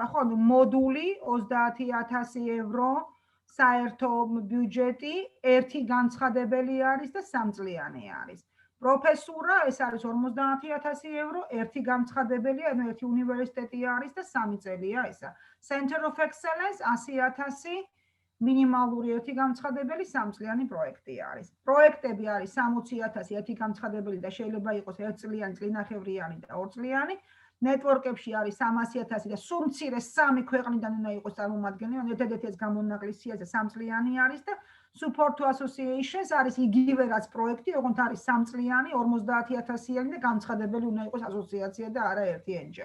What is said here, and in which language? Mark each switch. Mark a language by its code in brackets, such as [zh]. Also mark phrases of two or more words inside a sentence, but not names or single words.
[ka] ხო, მოდული 30,000 евро, საერთო ბიუჯეტი, ერთი განცხადებელი არის და 3 წლიანი არის. პროფესურა ეს არის 50,000 евро, ერთი განცხადებელია, ანუ ერთი უნივერსიტეტი არის და 3 წელია ესა. [en] Center of Excellence [ka] 100,000 მინიმალური ერთი განცხადებელი 3 წლიანი პროექტი არის. პროექტები არის 60,000 ერთი განცხადებელი და შეიძლება იყოს 1 წლიანი, წლინახევრიანი და 2 წლიანი. ნეტვორკებში არის 300,000 და სულ მცირე 3 ქვეყნიდან უნდა იყოს წარმომადგენელი, ერთადერთი ეს გამონაკლისია და 3 წლიანი არის და [en] Support to Associations [ka] არის იგივე რაც პროექტი, როგორც არის 3 წლიანი, 50,000-იანი და განცხადებელი უნდა იყოს ასოციაცია და არა ერთი NGO.